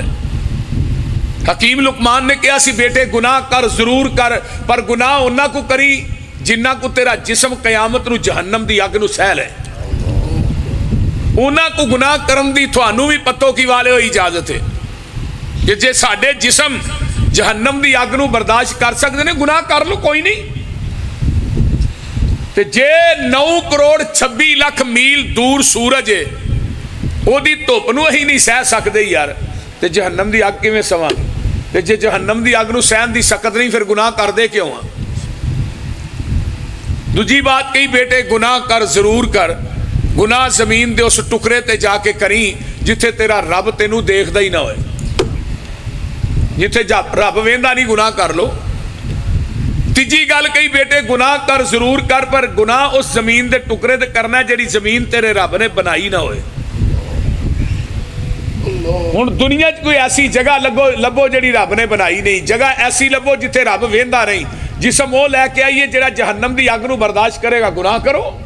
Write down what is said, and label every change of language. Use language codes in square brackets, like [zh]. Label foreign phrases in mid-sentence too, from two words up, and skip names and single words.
[pa] حکیم لقمان نے کہا سی بیٹے گناہ کر ضرور کر، پر گناہ انہاں کو کری جنہاں کو تیرا جسم قیامت نو جہنم دی اگ نو سہل ہے۔ انہاں کو گناہ کرن دی تھانوں بھی پتو کی والے ہو اجازت ہے کہ جے ساڈے جسم جہنم دی اگ نو برداشت کر سکتے نے گناہ کر لو کوئی نہیں۔ تے جے 9 کروڑ 26 لاکھ میل دور سورج ہے او دی دھوپ نو ہی نہیں سہ سکدے یار، تے جہنم دی اگ کیویں سواں گے؟ تے جے جہنم دی اگ نو سہن دی سکت نہیں پھر گناہ کر دے کیوں ہاں؟ دوجی بات کہی بیٹے گناہ کر ضرور کر، گناہ زمین دے اس ٹکرے تے جا کے کریں جتھے تیرا رب تینوں دیکھدا ہی نہ ہوئے، جتھے رب ویندا نہیں گناہ کر لو۔ تیجی گل کہی بیٹے گناہ کر ضرور کر، پر گناہ اس زمین دے ٹکرے تے کرنا ہے جڑی زمین تیرے رب نے بنائی نہ ہوئے۔ ہن دنیا کوئی ایسی جگہ لبو جڑی رب نے بنائی نہیں، جگہ ایسی لبو جتھے رب ویندا نہیں، جسم وہ لے کے آئیے جڑا جہنم دی اگ نو برداشت کرے گا، گناہ کرو۔